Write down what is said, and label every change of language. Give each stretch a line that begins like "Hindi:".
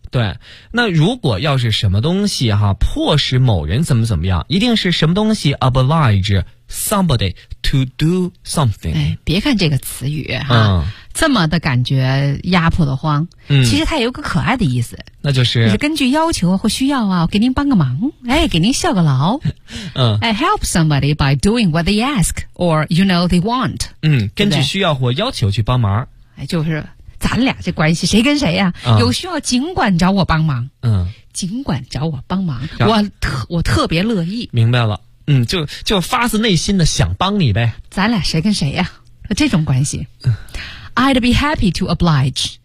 Chinese: 对。那如果要是什么东西哈，迫使某人怎么怎么样，一定是什么东西
English: oblige somebody to do something。
Chinese: 别看这个词语哈，这么的感觉压迫的慌，其实它也有个可爱的意思，那就是根据要求或需要啊，我给您帮个忙，哎，给您效个劳，嗯
English: ，I help somebody by doing what they ask or you know they want，
Chinese: 嗯，根据需要或要求去帮忙，哎，就是咱俩这关系谁跟谁呀、啊有需要尽管找我帮忙，嗯，尽管找我帮忙，我特别乐意，明白了。嗯，就发自内心的想帮你呗。咱俩谁跟谁呀、啊？这种关系。
English: I'd be happy to oblige.